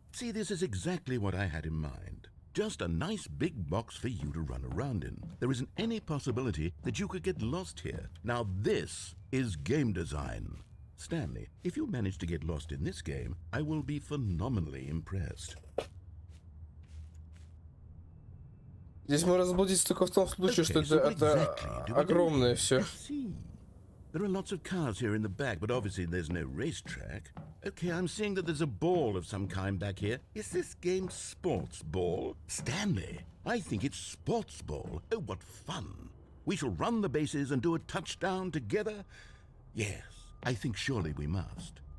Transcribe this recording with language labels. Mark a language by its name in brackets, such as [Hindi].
[English] See, this is exactly what I had in mind. Just a nice big box for you to run around in. There isn't any possibility that you could get lost here. Now this is game design. Stanley, if you manage to get lost in this game, I will be phenomenally impressed. [Russian] Здесь можно заблудиться только в том случае, что это огромное все. [English] Let's see. There are lots of cars here in the back, but obviously there's no racetrack. Okay, I'm seeing that there's a ball of some kind back here. Is this game sports ball? Stanley, I think it's sports ball. Oh, what fun. We shall run the bases and do a touchdown together? Yes, I think surely we must.